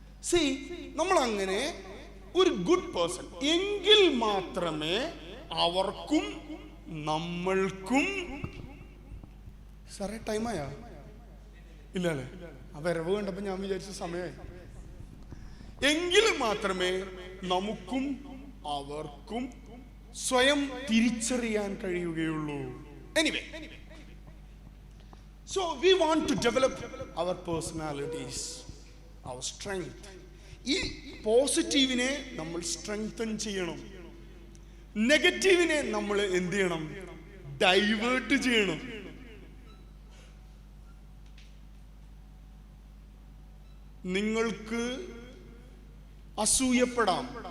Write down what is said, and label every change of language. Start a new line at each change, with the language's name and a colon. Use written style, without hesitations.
Malayalam: See, നമ്മൾ അങ്ങനെ ഒരു ഗുഡ് പേഴ്സൺ എങ്കിൽ മാത്രമേ അവർക്കും നമ്മൾക്കും. സാറേ ടൈമായാ? ഇല്ല അല്ലേ? ആ വരവ് കണ്ടപ്പോ ഞാൻ വിചാരിച്ച സമയമായി. എങ്കിൽ മാത്രമേ നമുക്കും അവർക്കും സ്വയം തിരിച്ചറിയാൻ കഴിയുകയുള്ളൂ.
English: Anyway, so we want to develop our personalities, our strength.
Malayalam: ഈ പോസിറ്റീവിനെ നമ്മൾ സ്ട്രെങ്തൻ ചെയ്യണം, നെഗറ്റീവിനെ നമ്മൾ എന്ത് ചെയ്യണം? ഡൈവേർട്ട് ചെയ്യണം. നിങ്ങൾക്ക് അസൂയപ്പെടാം.